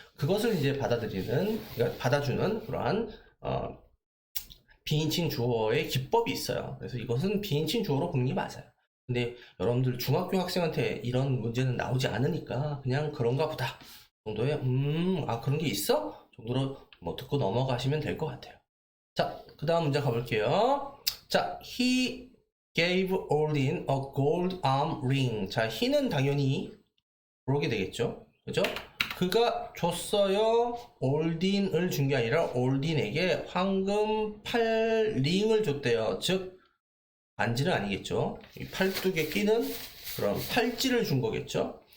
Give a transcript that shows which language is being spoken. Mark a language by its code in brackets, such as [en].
[ko] 그것을 이제 받아들이는, 그러니까 받아주는 그러한 비인칭 주어의 기법이 있어요. 그래서 이것은 비인칭 주어로 보는 게 맞아요. 근데 여러분들 중학교 학생한테 이런 문제는 나오지 않으니까 그냥 그런가 보다 정도의 그런 게 있어? 정도로 뭐 듣고 넘어가시면 될 것 같아요. 자, 그 다음 문제 가볼게요. [en] 자, he gave Odin a gold arm ring. [ko] 자, he는 당연히 그러게 되겠죠. 그죠? 그가 줬어요. 올딘을 준 게 아니라 올딘에게 황금 팔링을 줬대요. 즉 반지는 아니겠죠. 이 팔뚝에 끼는 그런 팔찌를 준 거겠죠.